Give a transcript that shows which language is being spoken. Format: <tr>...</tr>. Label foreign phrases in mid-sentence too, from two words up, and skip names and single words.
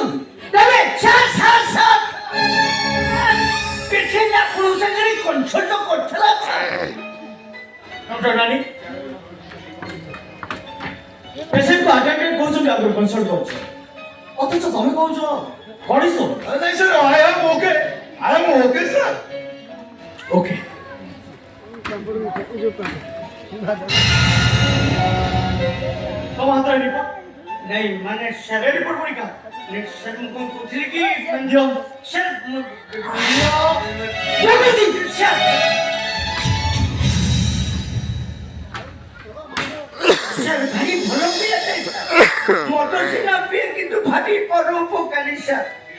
<or>ତମେ ସାର୍ ପେସେଣ୍ଟ ଆପଣଙ୍କ ସାଙ୍ଗରେ କନସଲ୍ଟ କରିଥିଲା ସାର୍। ଡକ୍ଟର ରାଣୀ ପେସେଣ୍ଟକୁ ଆଟେଣ୍ଡେଣ୍ଟ କହୁଛନ୍ତି ଆଗରୁ କନସଲ୍ଟ କରୁଛ, ଅଥଚ ତମେ କହୁଛ କରିଛ? ନାଇଁ ସାର୍,</or> <en>I am okay. I am okay sir.</en> <or>ଓକେ। ତମ ହାତରେ ରିପୋର୍ଟ ନାଇଁ ମାନେ ସାର୍, ଏ ରିପୋର୍ଟ ପରୀକ୍ଷା ସାର୍ ମୁଁ କଣ କହୁଥିଲି କି ଦିଅ। ସାର୍ ସାର୍ ଭାରି ଭଲ ପିଲାଟେ ମଦ ସିନା ପିଏ କିନ୍ତୁ ଭାରି ପରୋପକାରୀ ସାର୍।</or>